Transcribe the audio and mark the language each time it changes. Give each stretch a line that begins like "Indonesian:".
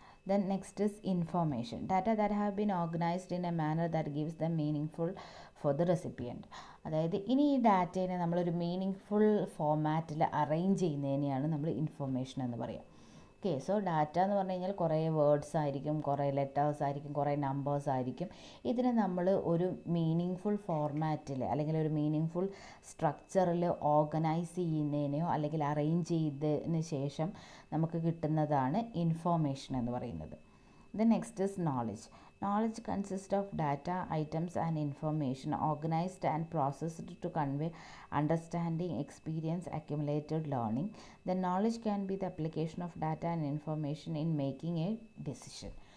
English: Then next is information. Data that have been organized in a manner that gives them meaningful for the recipient.
Malayalam: അതായത് ഇനി ഈ ഡാറ്റേനെ നമ്മളൊരു meaning full ഫോമാറ്റിൽ arrange ചെയ്യുന്നതിനെയാണ് നമ്മൾ information എന്ന് പറയുക. Okay, so data എന്ന് പറഞ്ഞു കഴിഞ്ഞാൽ കുറേ വേർഡ്സ് ആയിരിക്കും, കുറേ ലെറ്റേഴ്സ് ആയിരിക്കും, കുറേ നമ്പേഴ്സ് ആയിരിക്കും. ഇതിനെ നമ്മൾ ഒരു മീനിങ് ഫുൾ ഫോർമാറ്റിൽ അല്ലെങ്കിൽ ഒരു മീനിങ് ഫുൾ സ്ട്രക്ചറിൽ ഓർഗനൈസ് ചെയ്യുന്നതിനെയോ അല്ലെങ്കിൽ അറേഞ്ച് ചെയ്തതിന് ശേഷം നമുക്ക് കിട്ടുന്നതാണ് ഇൻഫോർമേഷൻ എന്ന് പറയുന്നത്.
English: Then next is knowledge. Knowledge consists of data, items and information organized and processed to convey understanding, experience, accumulated learning. The knowledge can be the application of data and information in making a decision.